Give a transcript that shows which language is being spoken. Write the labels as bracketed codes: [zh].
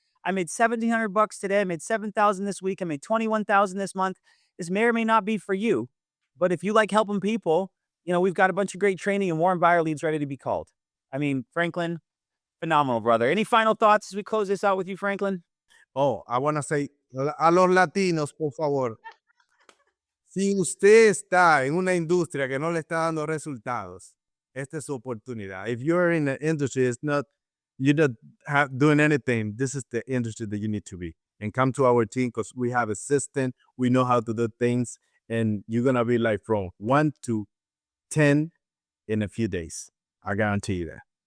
[en] I made $1,700 today. I made 7,000 this week. I made 21,000 this month. This may or may not be for you, but if you like helping people, we've got a bunch of great training and warm buyer leads ready to be called. I mean, Franklin, phenomenal, brother. Any final thoughts as we close this out with you, Franklin? Oh, I want to say [es] a los latinos, por favor. Si usted está en una industria que no le está dando resultados, esta es su oportunidad. [en] If you're in the industry, you're not doing anything, this is the industry that you need to be. And come to our team because we have a system, we know how to do things, and you're going to be like from 1 to 10 in a few days. I guarantee you that.